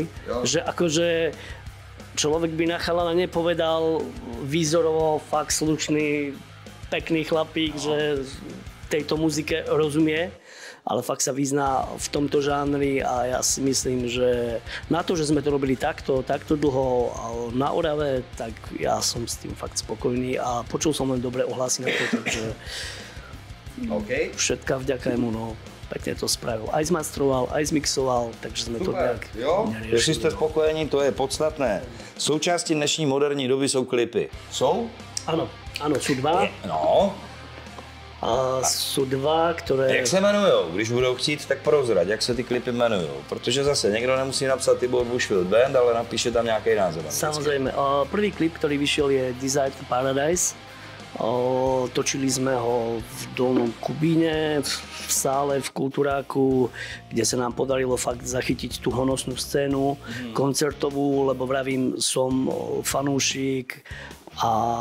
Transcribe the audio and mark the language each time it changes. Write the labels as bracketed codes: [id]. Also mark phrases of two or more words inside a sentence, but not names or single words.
[sk] Že akože človek by na chalana nepovedal výzorovo fakt slušný, pekný chlapík, že tejto muzike rozumie, ale fakt sa vyzná v tomto žánri a ja si myslím, že na to, že sme to robili takto dlho na Orave, tak ja som s tým fakt spokojný a počul som len dobré ohlasy na to, takže všetká vďaka jemu, no, pekne to spravil. Aj zmastroval, aj zmixoval, takže sme to nejak neriešili. [cs] Jestli jste spokojení, to je podstatné. Součástí dnešní moderní doby jsou klipy. Jsou? [sk] Áno, sú dva. No. A sú dva, ktoré... [cs] Jak se jmenujou? Když budou chtít, tak prozrať, jak se ty klipy jmenujou. Protože zase někdo nemusí napsat Tibor Bushfield Band, ale napíše tam nějaký název. [sk] Samozrejme. Prvý klip, ktorý vyšiel, je Desire to Paradise. Točili sme ho v Dolnom Kubíne, v sále, v Kultúráku, kde sa nám podarilo fakt zachytiť tú honosnú scénu koncertovú, lebo vravím, som fanúšik a